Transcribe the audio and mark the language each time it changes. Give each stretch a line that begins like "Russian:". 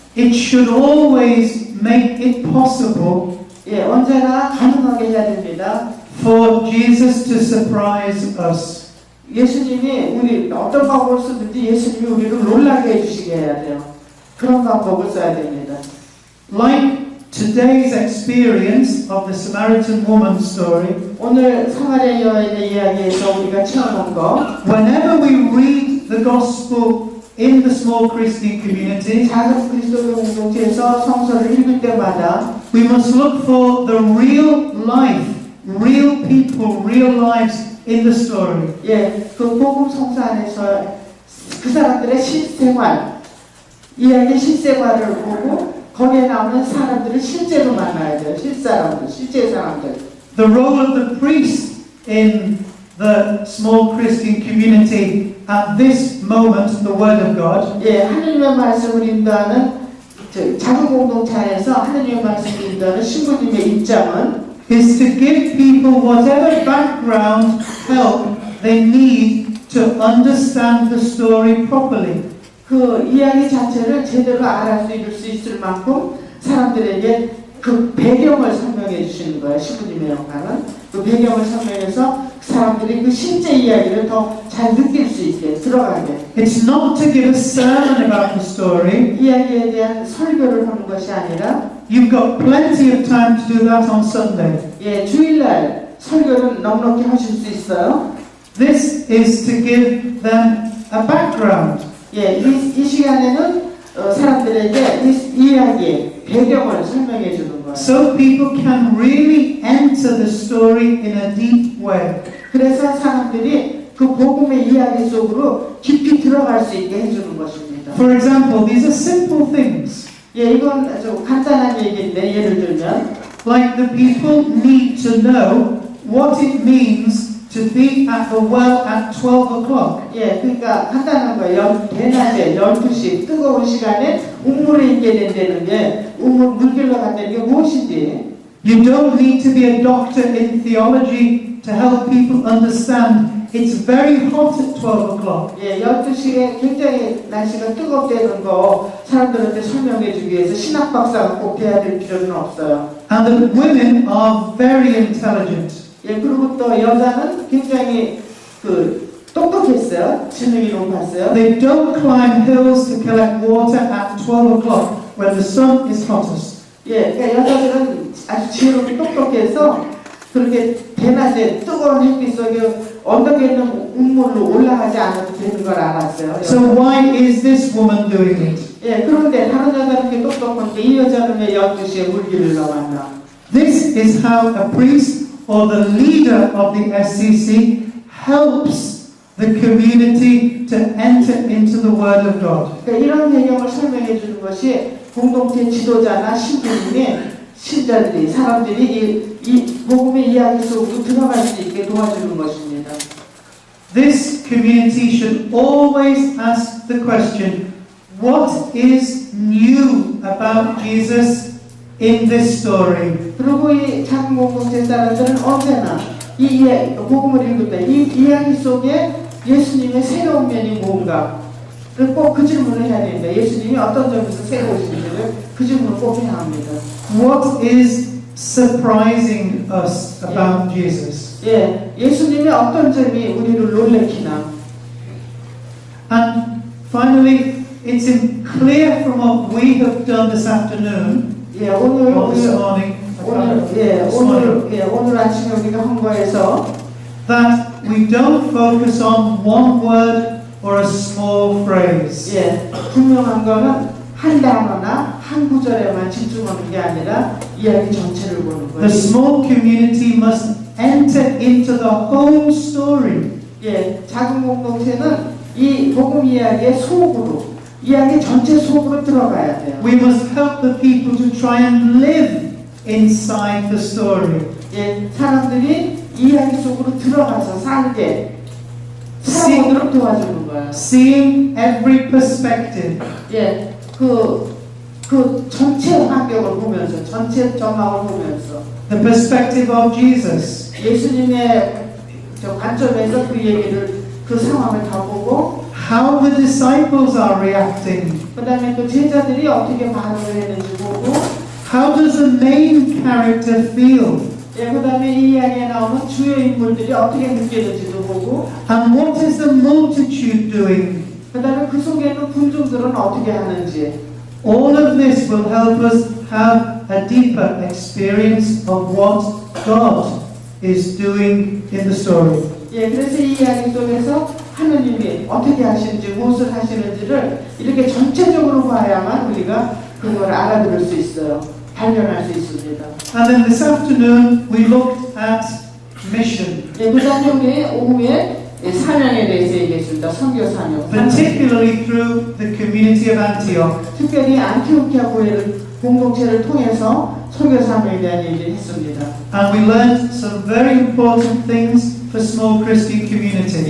English: it should always make it possible
Korean: 예, 언제나 가능하게 해야 됩니다.
English: for Jesus to surprise us.
Korean: 예수님이 우리 어떤 방법을 쓰든지 예수님이 우리를 놀라게 해주시게 해야 돼요. 그런 방법을 써야 됩니다.
English: Like today's experience of the Samaritan woman story,
Korean: 오늘 사마리아 여인의 이야기에서 우리가 체험한 거,
English: whenever we read the Gospel in the small Christian community,
Korean: 작은 그리스도교 공동체에서 성서를 읽을 때마다
English: we must look for the real life, real people, real lives in the story.
Korean: 예, 그 복음 성서 안에서 그 사람들의 실생활, 이야기 실생활을 보고 거기에 나오는 사람들을 실제로 만나야 돼요. 실사람들, 실제 사람들.
English: The role of the priest in the small Christian community at this moment, the Word of God,
Korean: 예, 하느님의 말씀을 인도하는 작은 공동체 안에서 하느님의 말씀을 인도하는 신부님의 입장은
English: is to give people whatever background help they need to understand the story properly.
Korean: 그 이야기 자체를 제대로 알아들을 수 있을 만큼 사람들에게 그 배경을 설명해 주시는 거예요. 신부님의 역할은 그 배경을 설명해서 그 사람들이 그 실제 이야기를 더 잘 느낄 수 있게 들어가게.
English: It's not to give a sermon about the story.
Korean: 이야기에 대한 설교를 하는 것이 아니라
English: You've got plenty of time to do that on Sunday.
Korean: 예, 주일날 설교를 넉넉히 하실 수 있어요.
English: This is to give them a background.
Korean: 예, 이 시간에는 사람들에게 이 이야기의 배경을 설명해 주는 거예요.
English: So people can really enter the story in a deep way.
Korean: 그래서 사람들이 그 복음의 이야기 속으로 깊이 들어갈 수 있게 해주는 것입니다.
English: For example, these are simple things.
Korean: 예, 이건 아주 간단한 얘기인데 예를 들면
English: Like the people need to know what it means to be at the well at 12 o'clock.
Korean: 예, 그러니까 간단한 거예요. 대낮에 12시 뜨거운 시간에 우물에 있게 된다는 게 물길로 간다는 게 무엇인지
English: You don't need to be a doctor in theology to help people understand it's very hot at 12 o'clock.
Korean: 예, 12시에 굉장히 날씨가 뜨겁다는 거 사람들한테 설명해 주기 위해서 신학 박사가 꼭 돼야 될 필요는 없어요.
English: And the women are very intelligent.
Korean: 예, 그리고 또 여자는 굉장히 똑똑했어요. 지능이 높았어요.
English: They don't climb hills to collect water at 12 o'clock when the sun is hottest.
Korean: 예, 그러니까 여자들은 아주 지혜롭고 똑똑해서 그렇게 대낮에 뜨거운 햇빛 속에 언덕에 있는 우물로 올라가지 않아도 되는 걸 알았어요.
English: So why is this woman doing it?
Korean: 예, 그런데 다른 여자는 게 똑똑한데 이 여자는 왜 12시에 물길을 나왔나?
English: This is how a priest or the leader of the SCC helps the community to enter into the Word of God.
Korean: 그러니까 이런 배경을 설명해 주는 것이 공동체 지도자나 신부님이 신자들이 사람들이 이 복음의 이야기 속으로 들어갈 수 있게 도와주는 것입니다.
English: This community should always ask the question, what is new about Jesus in this story?
Korean: 그리고 이 작은 공동체 사람들은 언제나 이 복음을 읽을 때 이 이야기 속에 예수님의 새로운 면이 뭔가 꼭 그 질문을 해야 됩니다. 예수님이 어떤 점에서 새로우신지를 그 질문을 꼭 해야 합니다.
English: What is surprising us about Jesus?
Korean: 예, 예수님의 어떤 점이 우리를 놀래키나.
English: And finally, it's clear from what we have done this afternoon,
Korean: 예,
English: or this morning,
Korean: 오늘 아침에 우리가 한 거에서
English: that we don't focus on one word or a small phrase.
Korean: 예, 분명한 거는 한 단어나 한 구절에만 집중하는 게 아니라 이야기 전체를 보는
English: The
Korean: 거예요.
English: small community must enter into the whole story.
Korean: 예, 작은 공동체는 이 복음 이야기의 속으로, 이야기 전체 속으로 들어가야 돼요.
English: We must help the people to try and live inside the story.
Korean: 예, 사람들이 이야기 속으로 들어가서 살게 살아보도록 도와주는 거예요.
English: Seeing every perspective.
Korean: 예, 그 전체 환경을 보면서, 전체 전망을 보면서
English: The perspective of Jesus.
Korean: 예수님의 저 관점에서 그 얘기를, 그 상황을 다 보고
English: How the disciples are reacting.
Korean: 그 다음에 그 제자들이 어떻게 반응을 했는지 보고
English: How does the main character feel?
Korean: 예, 그 다음에 이 이야기에 나오는 주요 인물들이 어떻게 느끼는지도 보고
English: And what is the multitude doing?
Korean: 그 다음에 그 속에 있는 군중들은 어떻게 하는지
English: All of this will help us have a deeper experience of what God is doing in the story.
Korean: 예, 그래서 이 이야기 속에서 하느님이 어떻게 하시는지 무엇을 하시는지를 이렇게 전체적으로 봐야만 우리가 그걸 알아들을 수 있어요. 발견할 수 있습니다.
English: And then this afternoon we looked at mission,
Korean: 예, 그 다음에 우리 오후에 사명에 대해서 얘기했습니다. 선교 사명.
English: particularly through the community of Antioch.
Korean: 특별히 안티오키아 교회를 공동체를 통해서 선교 사명에 대한 얘기를 했습니다.
English: And we learned some very important things for small Christian community.